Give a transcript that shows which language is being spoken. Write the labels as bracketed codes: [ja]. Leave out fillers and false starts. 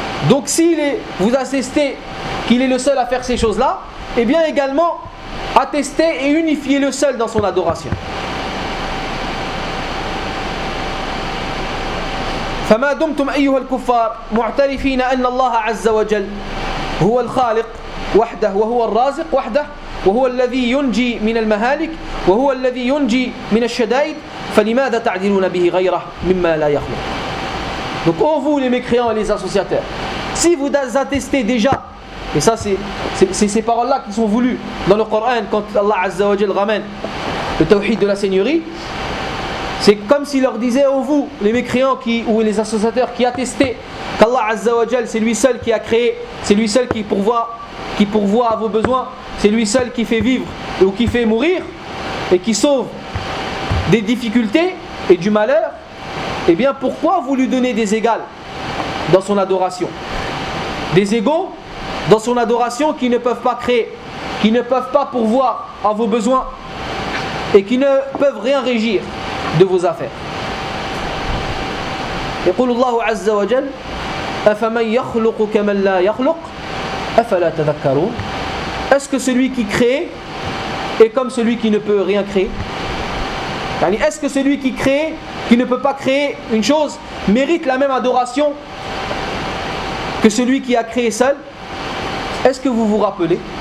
[fr] Donc vous attestez qu'il est le seul à faire ces choses-là, et bien également attestez et unifiez le seul dans son adoration. [ar] فما دمتم أيها الكفار معترفين أن الله عز وجل هو الخالق وحده وهو الرازق وحده وهو الذي ينجي من المهالك وهو الذي ينجي من الشدائد فلماذا تعدلون به غيره مما لا يخلق. [fr] Donc ô vous les mécréants et les associateurs, si vous attestez déjà, et ça c'est ces paroles là qui sont voulues dans le Coran quand Allah Azza wa Jal ramène le tawhid de la seigneurie, C'est comme s'il leur disait, oh vous, les mécréants qui, ou les associateurs qui attestaient qu'Allah Azza wa Jal, c'est lui seul qui a créé, c'est lui seul qui pourvoit à vos besoins, c'est lui seul qui fait vivre ou qui fait mourir et qui sauve des difficultés et du malheur, eh bien pourquoi vous lui donnez des égales dans son adoration? Des égaux dans son adoration qui ne peuvent pas créer, qui ne peuvent pas pourvoir à vos besoins et qui ne peuvent rien régir de vos affaires. [ar] يقول الله عز وجل أفمن يخلق كمن لا يخلق أفلا تذكرون. [fr] Est-ce que celui qui crée est comme celui qui ne peut rien créer? Est-ce que celui qui crée, qui ne peut pas créer une chose, mérite la même adoration que celui qui a créé seul? Est-ce que vous vous rappelez?